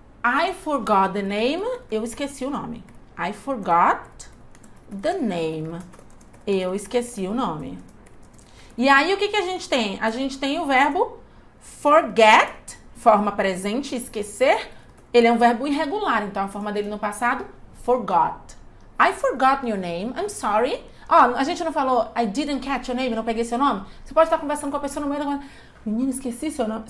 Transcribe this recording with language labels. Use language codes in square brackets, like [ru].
[en] I forgot the name, [pt] eu esqueci o nome. [en] I forgot the name. [pt] Eu esqueci o nome. E aí, o que a gente tem? A gente tem o verbo forget, forma presente, esquecer. Ele é um verbo irregular, então a forma dele no passado, forgot. [en] I forgot your name, I'm sorry. [pt] Ó, a gente não falou, [en] I didn't catch your name, [pt] não peguei seu nome? Você pode estar conversando com a pessoa no meio da conversa. Menina, esqueci seu nome.